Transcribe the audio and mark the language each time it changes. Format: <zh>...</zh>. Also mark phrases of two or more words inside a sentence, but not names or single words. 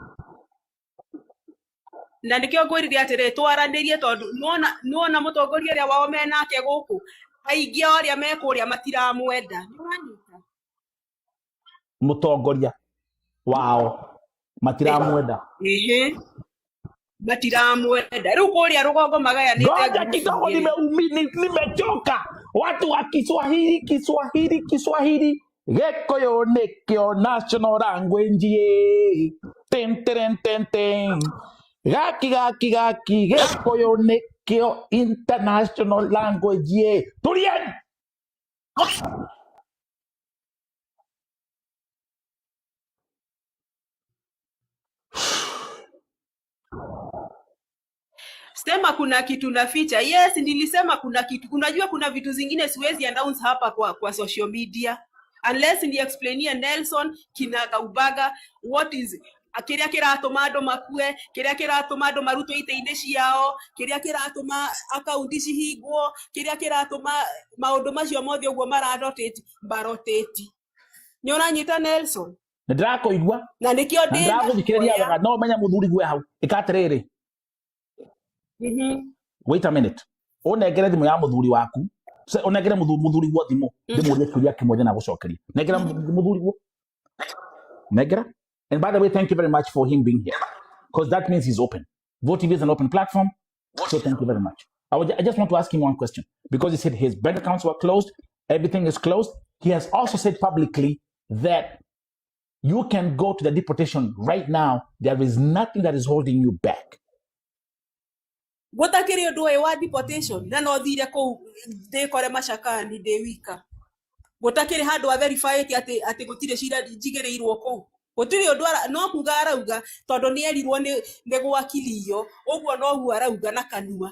<ki>Na nĩkĩo ngwĩrire atĩrĩ twaranĩrie tondũ nuona mũtongoria ũrĩa wao menake gũkũ aingĩ arĩa mekũrĩa matiramwenda. Mũtongoria wao matiramwenda. Matiramwenda. Rĩu kũrĩa rũgongo magayanĩte.</ki> <sw>Ngoja kidogo, nimechoka. Watu wa Kiswahili.</sw> <ki>Gĩkũyũ nĩkĩo</ki> <en>national language.</en> <ki>Ten. Gaki Gĩkũyũ nĩkĩo</ki> <en>international language.</en> <ki>Turieni.</ki> <sw>Sema kuna kitu naficha. Yes, nilisema kuna kitu. Unajua kuna vitu zingine siwezi announce hapa kwa</sw> <en>social media.</en> <ki>Unless ni explainie Nelson kinaga ubaga</ki> <en>what is</en> <ki>kĩrĩa kĩratũma andũ makue, kĩrĩa kĩratũma andũ marutwo ite-inĩ ciao, kĩrĩa kĩratũma akaunti cihingwo, kĩrĩa kĩratũma maũndũ macio mothe ũguo maroteti. Nĩ ũranyita Nelson? Ndĩrakũigua. Na nĩkĩo ndĩrathikĩrĩria wega no menya mũthuri gwe hau. Ĩkatirĩrĩ.</ki> <en>Wait a minute.</en> <ki>Unengere thimũ ya mũthuri waku. Unengere mũthuri gwo thimũ. Ndĩmũrie kĩũria kĩmwe na gũcokeria. Nengera mũthuri gwo. Nengera.</ki> <en>And by the way, thank you very much for him being here. Because that means he's open. Vote TV is an open platform. So thank you very much. I just want to ask him one question. Because he said his bank accounts were closed. Everything is closed. He has also said publicly that you can go to the deportation right now. There is nothing that is holding you back.</en> <ki>Gũtakĩrĩ ũndũ ũyũ wa deportation na no thire kũu ndĩkore macakani ndĩ wika. Gũtakĩrĩ handũ a verify atĩ gũtirĩ cira njigĩrĩirwo kũu. Gũtirĩ ũndũ no kuga arauga tondũ nĩ erirwo nĩ gwakilio ũguo noguo arauga na kanua.</ki>